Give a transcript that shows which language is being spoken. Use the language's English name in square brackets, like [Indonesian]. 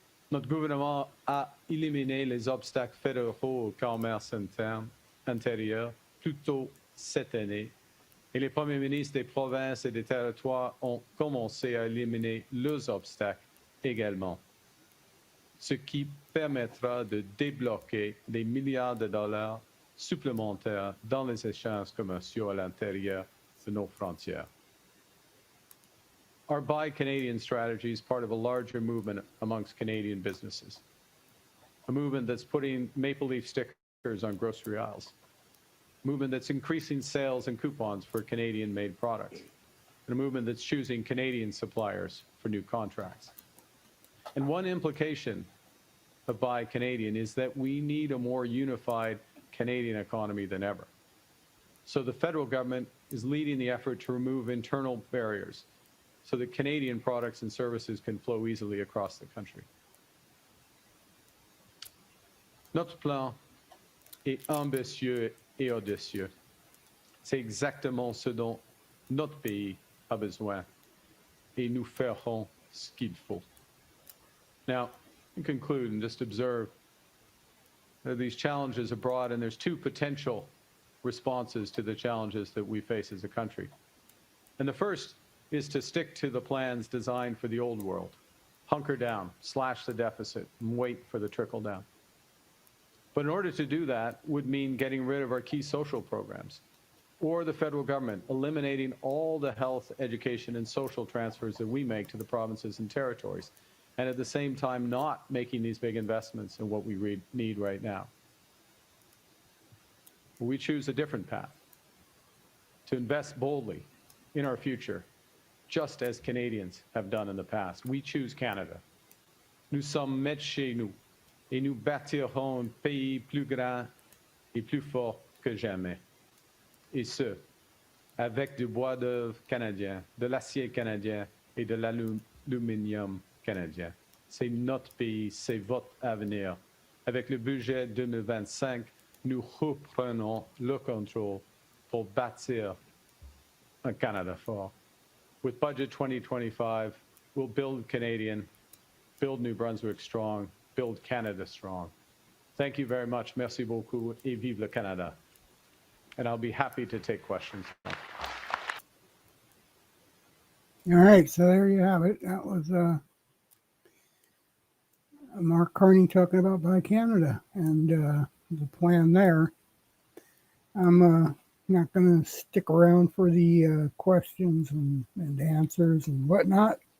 [French] Notre gouvernement a éliminé les obstacles fédéraux au commerce intérieur plus tôt cette année et les premiers ministres des provinces et des territoires ont commencé à éliminer leurs obstacles également, ce qui permettra de débloquer des milliards de dollars supplémentaires dans les échanges commerciaux à l'intérieur de nos frontières. [English] Our Buy Canadian strategy is part of a larger movement amongst Canadian businesses, a movement that's putting maple leaf stickers on grocery aisles, a movement that's increasing sales and coupons for Canadian-made products, and a movement that's choosing Canadian suppliers for new contracts. And one implication of Buy Canadian is that we need a more unified Canadian economy than ever. So the federal government is leading the effort to remove internal barriers so that Canadian products and services can flow easily across the country. [French] Notre plan est ambitieux et audacieux. C'est exactement ce dont notre pays a besoin. Et nous ferons ce qu'il faut. [English] Now, in conclude and just observe that these challenges are broad, and there's two potential responses to the challenges that we face as a country. And the first is to stick to the plans designed for the old world. Hunker down, slash the deficit, and wait for the trickle down. But in order to do that would mean getting rid of our key social programs, or the federal government eliminating all the health, education, and social transfers that we make to the provinces and territories, and at the same time not making these big investments in what we need right now. We choose a different path, to invest boldly in our future, just as Canadians have done in the past. We choose Canada. [French] Nous sommes maîtres chez nous, et nous bâtirons un pays plus grand et plus fort que jamais. Et ce, avec du bois d'œuvre canadien, de l'acier canadien et de l'aluminium canadien. C'est notre pays, c'est votre avenir. Avec le budget 2025, nous reprenons le contrôle pour bâtir un Canada fort. [English] With Budget 2025, we'll build Canadian, build New Brunswick strong, build Canada strong. Thank you very much. [French] Merci beaucoup et vive le Canada. [English] And I'll be happy to take questions. All right, so there you have it. That was Mark Carney talking about Buy Canada and the plan there. I'm not going to stick around for the questions and answers and whatnot.